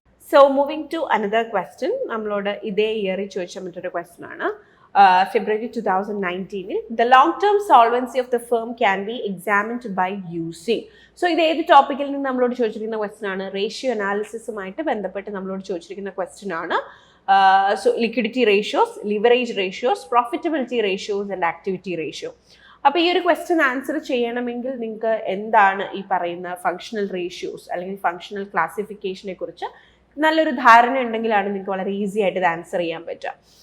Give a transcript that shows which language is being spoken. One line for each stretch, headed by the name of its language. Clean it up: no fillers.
English: so moving to another question,
Malayalam: നമ്മളോട് ഇതേ ഇയറിൽ ചോദിച്ച മറ്റൊരു ക്വസ്റ്റ്യൻ ആണ്.
English: February 2019, the long-term solvency of the firm can be examined by using.
Malayalam: So ഇത് ഏത് ടോപ്പിക്കിൽ നിന്ന് നമ്മളോട് ചോദിച്ചിരിക്കുന്ന ക്വസ്റ്റ്യൻ ആണ്? റേഷ്യോ അനാലിസിസുമായിട്ട് ബന്ധപ്പെട്ട് നമ്മളോട് ചോദിച്ചിരിക്കുന്ന ക്വസ്റ്റ്യൻ ആണ്.
English: So liquidity ratios, leverage ratios, profitability ratios and activity ratio.
Malayalam: അപ്പോൾ ഈ ഒരു ക്വസ്റ്റ്യൻ ആൻസർ ചെയ്യണമെങ്കിൽ നിങ്ങൾക്ക് എന്താണ് ഈ പറയുന്ന ഫങ്ഷണൽ റേഷ്യോസ് അല്ലെങ്കിൽ ഫങ്ഷണൽ ക്ലാസിഫിക്കേഷനെ കുറിച്ച് നല്ലൊരു ധാരണ ഉണ്ടെങ്കിലാണ് നിങ്ങൾക്ക് വളരെ ഈസി ആയിട്ട് ഇത് ആൻസർ ചെയ്യാൻ പറ്റുക.